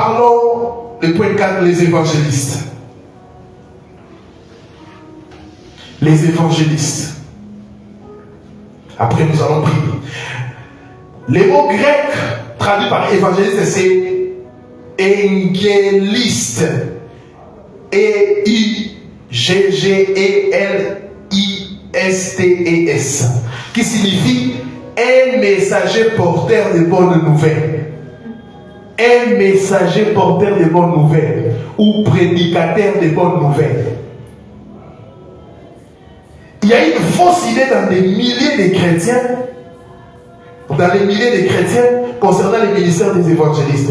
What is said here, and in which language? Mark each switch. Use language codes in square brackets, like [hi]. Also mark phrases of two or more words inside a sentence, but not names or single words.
[fr] Parlons, le point 4, les évangélistes. les évangélistes. Après, nous allons prier. Les mots grecs traduits par évangéliste, c'est évangéliste. E-I-G-G-E-L-I-S-T-E-S. Qui signifie un messager porteur de bonnes nouvelles. Un messager porteur de bonnes nouvelles. Ou prédicateur de bonnes nouvelles. Il y a une fausse idée dans des milliers de chrétiens, concernant les ministères des évangélistes.